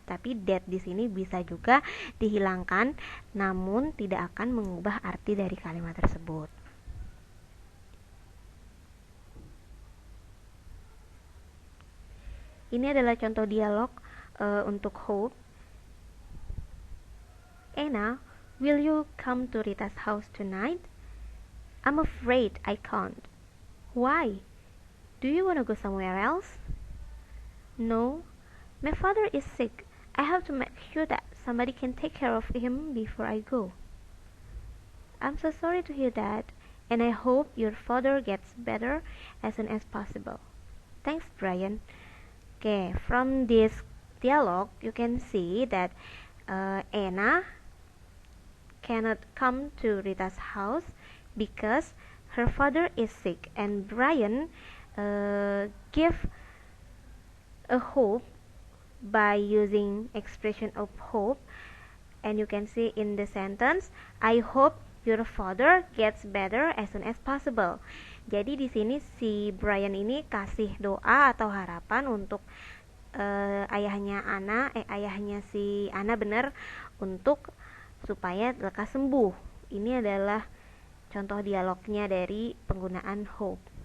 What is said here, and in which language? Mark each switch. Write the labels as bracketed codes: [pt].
[id] Tapi that di sini bisa juga dihilangkan, namun tidak akan mengubah arti dari kalimat tersebut. Ini adalah contoh dialog untuk hope. [en] Anna, will you come to Rita's house tonight? I'm afraid I can't. Why? Do you want to go somewhere else? No, my father is sick. I have to make sure that somebody can take care of him before I go. I'm so sorry to hear that, and I hope your father gets better as soon as possible. Thanks, Brian. Okay, from this dialogue, you can see that Anna cannot come to Rita's house because her father is sick, and Brian give a hope by using expression of hope, and you can see in the sentence I hope your father gets better as soon as possible. [id] Jadi di sini si Brian ini kasih doa atau harapan untuk ayahnya si Anna benar untuk supaya lekas sembuh. Ini adalah contoh dialognya dari penggunaan hope.